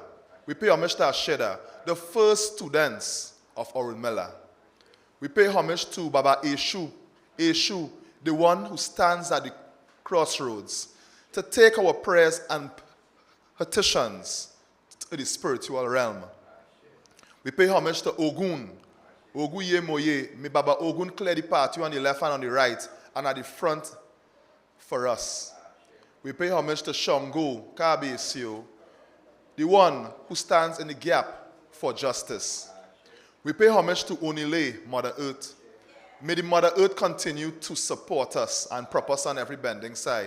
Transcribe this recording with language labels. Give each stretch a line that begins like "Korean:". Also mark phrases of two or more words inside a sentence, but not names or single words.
English: We pay homage to Asheda, the first students of Orrin Miller. We pay homage to Baba Eshu, the one who stands at the crossroads to take our prayers and petitions to the spiritual realm. We pay homage to Ogun.
Yoruba: Ogun ye moye, me Baba Ogun
English: clear the path, you on the left and on the right, and at the front for us. We pay homage to Shango, Kabesio, the one who stands in the gap for justice. We pay homage to Onile, Mother Earth. May the Mother Earth continue to support us and prop us on every bending side.